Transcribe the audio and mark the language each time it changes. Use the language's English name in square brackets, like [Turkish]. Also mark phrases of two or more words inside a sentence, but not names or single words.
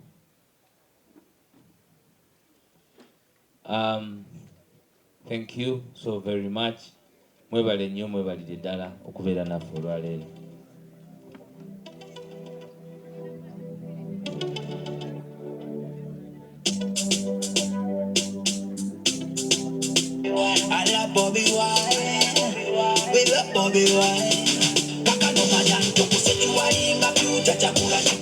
[English] Thank you so very much. [Ganda] Mwebale nnyo, mwebalire ddala okubeera naffe olwaleero. [English] I love Bobby Wine. We love Bobby Wine. Kaka no mayan to kusini wainga future chamu